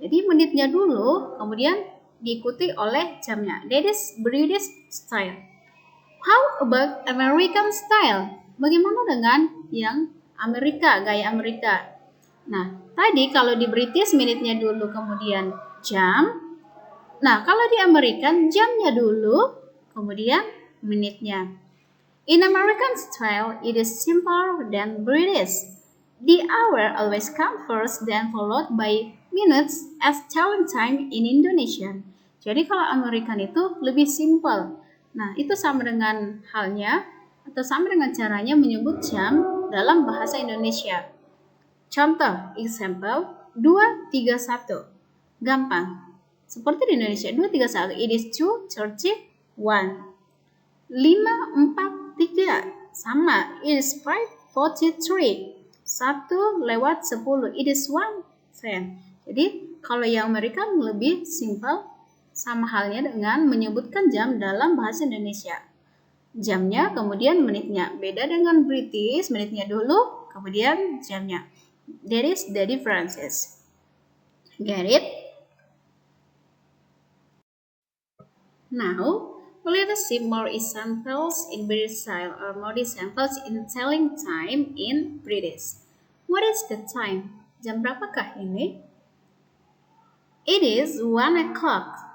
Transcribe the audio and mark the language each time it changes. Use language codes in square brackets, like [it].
[id] Jadi menitnya dulu, kemudian diikuti oleh jamnya. [en] That is British style. How about American style? [id] Bagaimana dengan yang Amerika, gaya Amerika? Nah, tadi kalau di British menitnya dulu, kemudian jam. Nah, kalau di American jamnya dulu, kemudian menitnya. [en] In American style, it is simpler than British. The hour always comes first, then followed by minutes as telling time in Indonesian. [id] Jadi kalau American itu lebih simple. Nah, itu sama dengan halnya atau sama dengan caranya menyebut jam dalam bahasa Indonesia. Contoh, example 2:31. Gampang. Seperti di Indonesia, 2:31. [en] It is 2:31. 5:43. [id] Sama, [en] it is 5:43. 1:10. It is 1:10. [id] Jadi, kalau yang American lebih simple, sama halnya dengan menyebutkan jam dalam bahasa Indonesia. Jamnya, kemudian menitnya. Beda dengan British, menitnya dulu, kemudian jamnya. [en] That is the differences. Get it? Now, let us see more examples in British style or more examples in telling time in British. What is the time? [id] Jam berapakah ini? [en] It is 1 o'clock.